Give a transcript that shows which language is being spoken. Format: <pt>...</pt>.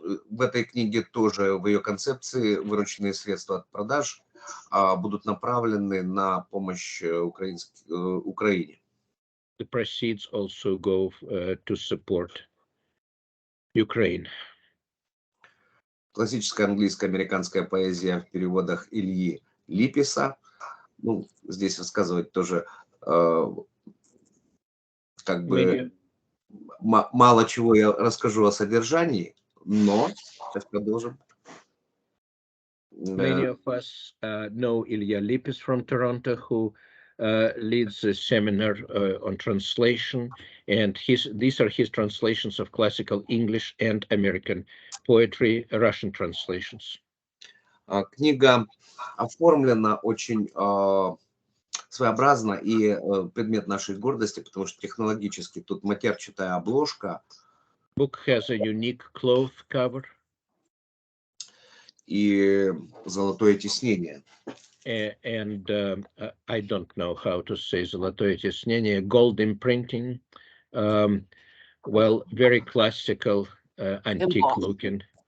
<ru>В этой книге тоже, в ее концепции, вырученные средства от продаж будут направлены на помощь Украине.</ru> <en>The proceeds also go to support Ukraine.</en> <ru>Классическая английско-американская поэзия в переводах Ильи Липиса. Ну, здесь рассказывать тоже как бы мало чего я расскажу о содержании, но сейчас продолжим.</ru> <en>Many of us know Ilya Lipis from Toronto, who leads a seminar on translation, and these are his translations of classical English and American poetry, Russian translations.</en> <ru>Книга оформлена очень своеобразно и предмет нашей гордости, потому что технологически тут матерчатая обложка.</ru> <en>Book has a unique cloth cover.</en> <ru>И золотое тиснение.</ru> <en>And I don't know how to say</en> <ru>золотое тиснение,</ru> <en>gold imprinting, well, very classical, antique looking.</en>